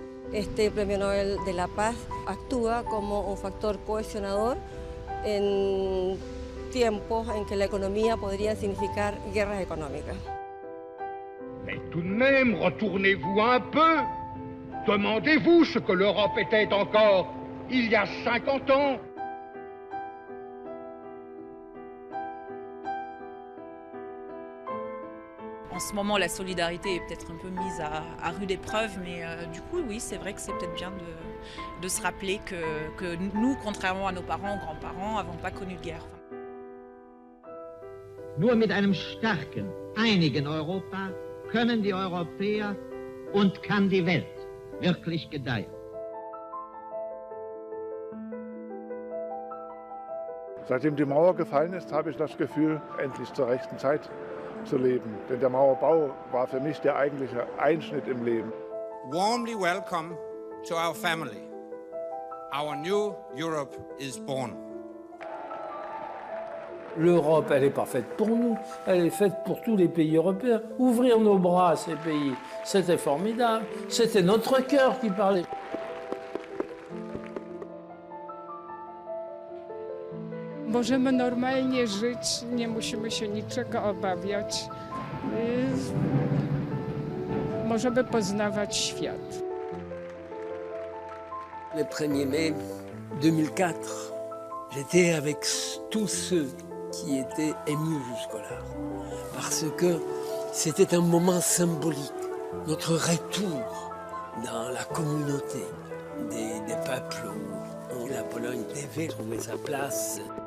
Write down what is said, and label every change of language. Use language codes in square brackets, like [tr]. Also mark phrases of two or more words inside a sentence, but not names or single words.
[es] Este Premio Nobel de la Paz actúa como un factor cohesionador en tiempos en que la economía podría significar guerras económicas. [fr] Mais tout de même, retournez-vous un peu. Demandez-vous ce que l'Europe était encore il y a 50 ans. En ce moment, la solidarité est peut-être un peu mise à rude épreuve, mais du coup, oui, c'est vrai que c'est peut-être bien de se rappeler que nous, contrairement à nos parents, grands-parents, n'avons pas connu de guerre. [de] Nur mit einem starken, einigen Europa können die Europäer und kann die Welt wirklich gedeihen. Seitdem die Mauer gefallen ist, habe ich das Gefühl, endlich zur rechten Zeit zu leben. Denn der Mauerbau war für mich der eigentliche Einschnitt im Leben. [en] Warmly welcome to our family. Our new Europe is born. [fr] L'Europe, elle n'est pas faite pour nous, elle est faite pour tous les pays européens. Ouvrir nos bras à ces pays, c'était formidable. C'était notre cœur qui parlait. [pl] Możemy normalnie żyć, nie musimy się niczego obawiać. Możemy poznawać świat. [fr] Le 1er mai 2004, j'étais avec tous ceux qui étaient émus jusque-là, parce que c'était un moment symbolique, notre retour dans la communauté des peuples où la Pologne devait trouver sa place.